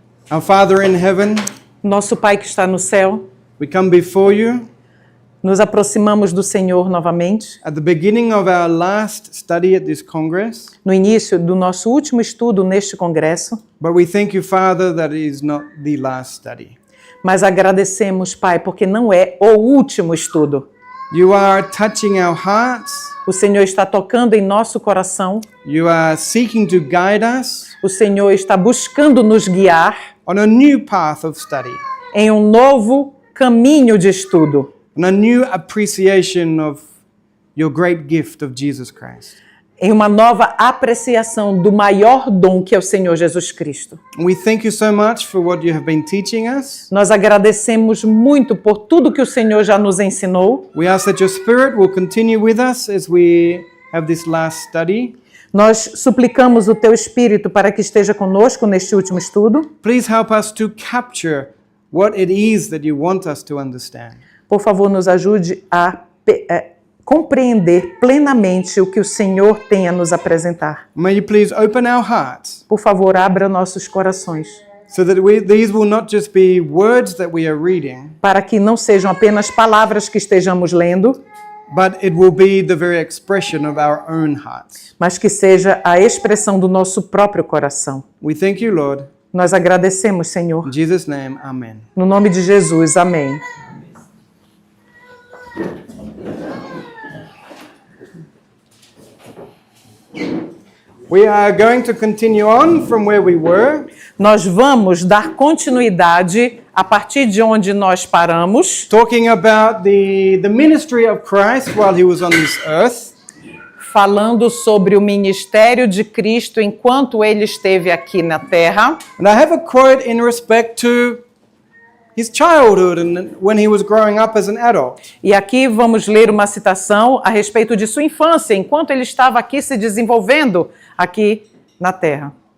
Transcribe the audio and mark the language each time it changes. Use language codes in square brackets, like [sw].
[en] Our Father in heaven, [pt] Nosso Pai que está no céu, [en] we come before you [pt] nos aproximamos do Senhor novamente, [en] at the beginning of our last study at this Congress. [pt] no início do nosso último estudo neste congresso, [en] But we thank you, Father, that it is not the last study. [pt] mas agradecemos, Pai, porque não é o último estudo. [en] You are touching our hearts. [pt] O Senhor está tocando em nosso coração, [en] You are seeking to guide us [pt] o Senhor está buscando nos guiar [en] on a new path of study, [pt] em um novo caminho de estudo, [en] on a new appreciation of your great gift of Jesus Christ. [pt] em uma nova apreciação do maior dom que é o Senhor Jesus Cristo. [en] We thank you so much for what you have been teaching us. [pt] Nós agradecemos muito por tudo que o Senhor já nos ensinou. [en] We ask that your Spirit will continue with us as we have this last study. [pt] Nós suplicamos o Teu Espírito para que esteja conosco neste último estudo. [en] Please help us to capture what it is that you want us to understand. [pt] Por favor, nos ajude a compreender plenamente o que o Senhor tem a nos apresentar. [en] May you please open our hearts [pt] Por favor, abra nossos corações, [en] so that these will not just be words that we are reading, [pt] para que não sejam apenas palavras que estejamos lendo, [en] but it will be the very expression of our own hearts. [pt] mas que seja a expressão do nosso próprio coração. [en] We thank you, Lord. [pt] Nós agradecemos, Senhor. [en] In Jesus' name, amen. [pt] No nome de Jesus, amém. [en] We are going to continue on from where we were. [pt] Nós vamos dar continuidade a partir de onde nós paramos, [en] Talking about the ministry of Christ while he was on this earth. [pt] falando sobre o ministério de Cristo enquanto ele esteve aqui na Terra. [en] And I have a quote in respect to his childhood and when he was growing up as an adult. [pt] E aqui vamos ler uma citação a respeito de sua infância, enquanto ele estava aqui se desenvolvendo aqui na Terra.